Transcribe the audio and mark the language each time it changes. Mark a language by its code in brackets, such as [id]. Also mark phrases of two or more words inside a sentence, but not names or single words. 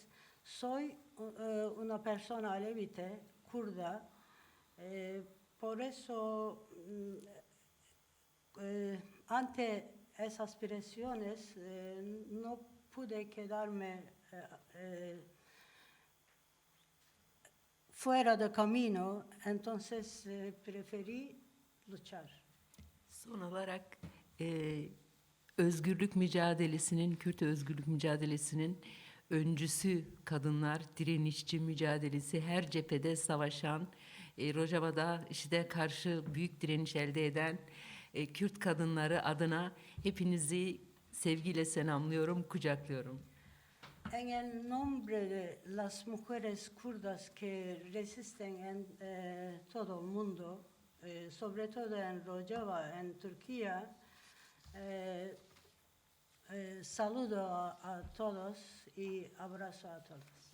[es] Soy una persona alevite, kurda, por eso ante esas presiones no pude quedarme fuera de camino, entonces preferí luchar. [tr] Son olarak özgürlük mücadelesinin, Kürt özgürlük mücadelesinin öncüsü kadınlar, direnişçi mücadelesi, her cephede savaşan, Rojava'da işte karşı büyük direniş elde eden Kürt kadınları adına hepinizi sevgiyle selamlıyorum, kucaklıyorum. [es] En el nombre de las mujeres kurdas que resisten en todo el mundo, sobre todo en Rojava, en Turquía, saludo a todos y abrazo a todos.